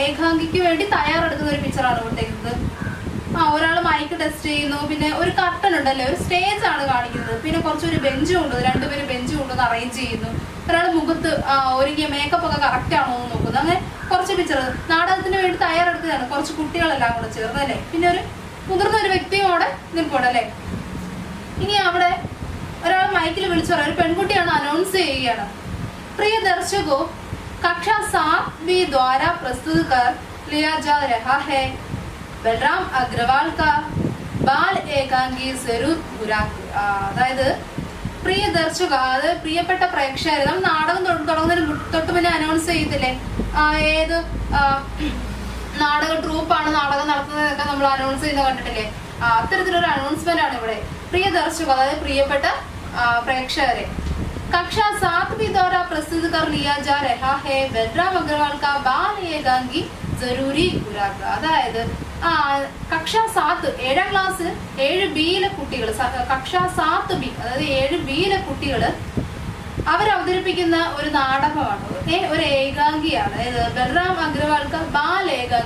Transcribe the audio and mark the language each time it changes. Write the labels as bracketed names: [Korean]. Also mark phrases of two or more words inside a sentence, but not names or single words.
[Malayalam] ഏകാംഗിക്ക് വേണ്ടി തയ്യാറെടുക്കുന്ന ഒരു പിക്ചറാണ് കൊടുത്തേക്കുന്നത്. ഒരാൾ [English] mike test [Malayalam] ചെയ്യുന്നു, പിന്നെ ഒരു കർട്ടൻ ഉണ്ടല്ലേ, ഒരു സ്റ്റേജ് ആണ് കാണിക്കുന്നത്, പിന്നെ കുറച്ചൊരു ബെഞ്ചും ഉണ്ട്, 2 പേര് ബെഞ്ചും കൊണ്ടുവന്ന് അറേഞ്ച് ചെയ്യുന്നു, ഒരാൾ മുഖത്ത് ഒരുങ്ങിയ മേക്കപ്പ് ഒക്കെ കറക്റ്റ് ആണോ എന്ന് നോക്കുന്നു. അങ്ങനെ കുറച്ച് പിക്ചർ നാടകത്തിന് വേണ്ടി തയ്യാറെടുത്തതാണ്. കുറച്ച് കുട്ടികളെല്ലാം കൂടെ ചേർന്നല്ലേ, പിന്നെ ഒരു മുതിർന്ന ഒരു വ്യക്തിയും അവിടെ നിൽപ്പുണ്ടല്ലേ. ഇനി അവിടെ ഒരാൾ മൈക്കിൽ വിളിച്ചു പറയാം, ഒരു പെൺകുട്ടിയാണ് അനൗൺസ് ചെയ്യുകയാണ്. [Hindi] प्रिय दर्शकों, कक्षा 7B द्वारा प्रस्तुत कर लिया जा रहा है बलराम अग्रवाल का बाल एकांगी जरूर ഖുറാക്ക്. [Malayalam] അതായത് [Hindi] प्रिय दर्शक, [Malayalam] അത് പ്രിയപ്പെട്ട പ്രേക്ഷകർ, നമ്മൾ നാടകം തുടങ്ങുന്നതിന് തൊട്ട് മുന്നേ അനൗൺസ് ചെയ്തില്ലേ ഏത് നാടക ട്രൂപ്പാണ് നാടകം നടത്തുന്നതൊക്കെ നമ്മൾ അനൗൺസ് ചെയ്യുന്ന കണ്ടിട്ടില്ലേ? അത്തരത്തിലൊരു അനൗൺസ്മെന്റ് ആണ് ഇവിടെ. [Hindi] प्रिय दर्शक, [Malayalam] അതായത് പ്രിയപ്പെട്ട പ്രേക്ഷകരെ, [Hindi] कक्षा 7B द्वारा प्रस्तुत कर लिया जा रहा है बलराम अग्रवाल का बाल एकांगी जरूरी ഖുറാക്ക്. [Malayalam] അതായത് കക്ഷ 7 7ാം ക്ലാസ് 7B കുട്ടികൾ, കക്ഷ 7B അതായത് 7B കുട്ടികൾ അവരവതരിപ്പിക്കുന്ന ഒരു നാടകമാണ്, ഒരു ഏകാംഗിയാണ്. [Hindi] बलराम अग्रवालकर बाल एकांगी.